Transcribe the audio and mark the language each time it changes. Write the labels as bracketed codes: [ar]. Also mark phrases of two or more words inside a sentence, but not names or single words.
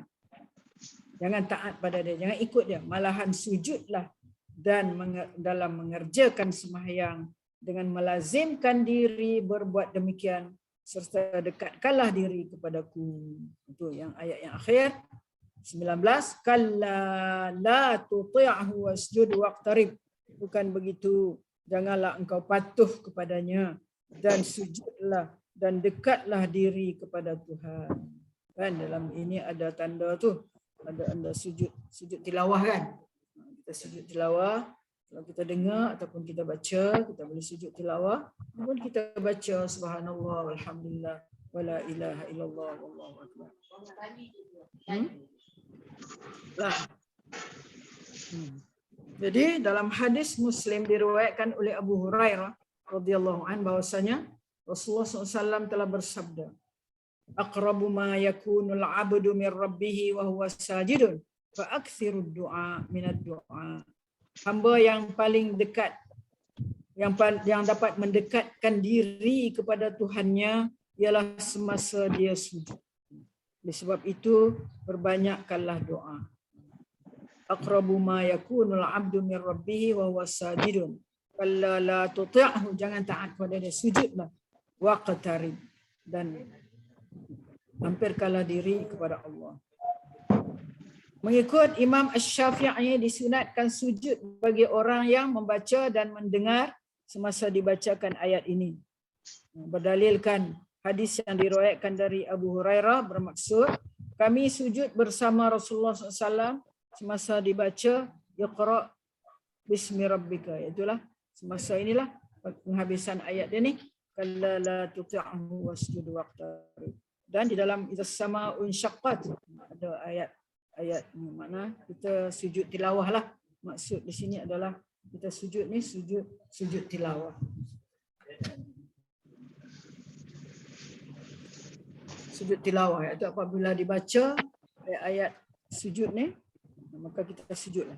[ms] Jangan taat pada dia, jangan ikut dia. Malahan sujudlah dan dalam mengerjakan sembahyang dengan melazimkan diri berbuat demikian serta dekatkanlah diri kepadaku. Itu yang ayat yang akhir 19, [ar] كلا لا تطعه واسجد واقترب. [ms] Bukan begitu, janganlah engkau patuh kepadanya dan sujudlah dan dekatlah diri kepada Tuhan. Kan dalam ini ada tanda tu, ada sujud tilawah kan. Kita sujud tilawah, kalau kita dengar ataupun kita baca, kita boleh sujud tilawah, ataupun kita baca [ar] سبحان الله والحمد لله ولا إله إلا الله والله أكبر. [ms] Jadi dalam hadis Muslim diriwayatkan oleh Abu Hurairah [ar] رضي الله عنه [ms] bahwasanya Rasulullah SAW telah bersabda, [ar] أقرب ما يكون العبد من ربه وهو ساجد فأكثروا الدعاء من الدعاء. [ms] Hamba yang paling dekat, yang dapat mendekatkan diri kepada Tuhannya ialah semasa dia sujud. Oleh sebab itu perbanyakkanlah doa. [ar] أقرب ما يكون العبد من ربه وهو ساجد. فلا لا تطعه, [ms] jangan taat pada dia, sujudlah. Waqtarib, dan hampirkanlah diri kepada Allah. Mengikut Imam Asy-Syafi'i disunatkan sujud bagi orang yang membaca dan mendengar semasa dibacakan ayat ini. Berdalilkan hadis yang diriwayatkan dari Abu Hurairah bermaksud, kami sujud bersama Rasulullah SAW semasa dibaca [ar] اقرأ باسم ربك. [ms] Itulah semasa inilah penghabisan ayat ini. [ar] كلا لا تطعه واسجد واقترب. [ms] Dan di dalam [ar] إذا السماء انشقت [ms] ada ayat mana kita sujud tilawah lah. Maksud di sini adalah kita sujud ni sujud tilawah. Sujud tilawah iaitu apabila dibaca ayat sujud ni, maka kita sujudlah.